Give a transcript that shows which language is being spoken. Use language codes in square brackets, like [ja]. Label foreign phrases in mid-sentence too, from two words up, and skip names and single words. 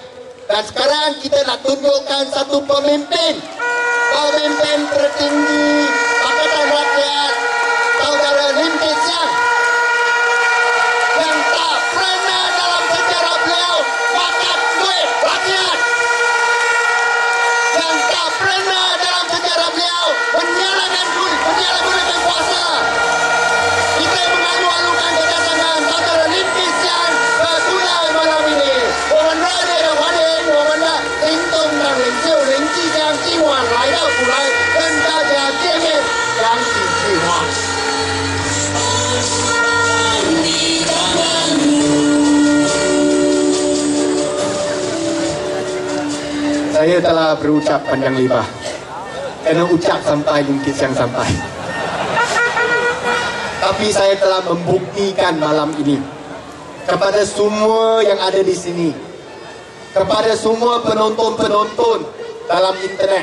[ms] Dan sekarang kita nak tunjukkan satu pemimpin tertinggi Pakatan Rakyat, Saudara Lim Kee Siang, yang tak pernah dalam sejarah beliau makan duit rakyat, yang tak pernah dalam sejarah beliau menyalahgunakan kuasa. Kita mengalu-alukan kedatangan Saudara Lim Kee Siang ke Brunei malam ini. [zh] 我们热烈的欢迎我们的林东党领袖林继江今晚来到普莱，跟大家见面，讲几句话。 [ms] Saya telah berucap panjang lebar. Kena ucap sampai Lim Kee Siang sampai. Tapi saya telah membuktikan malam ini kepada semua yang ada di sini, kepada semua penonton-penonton dalam internet.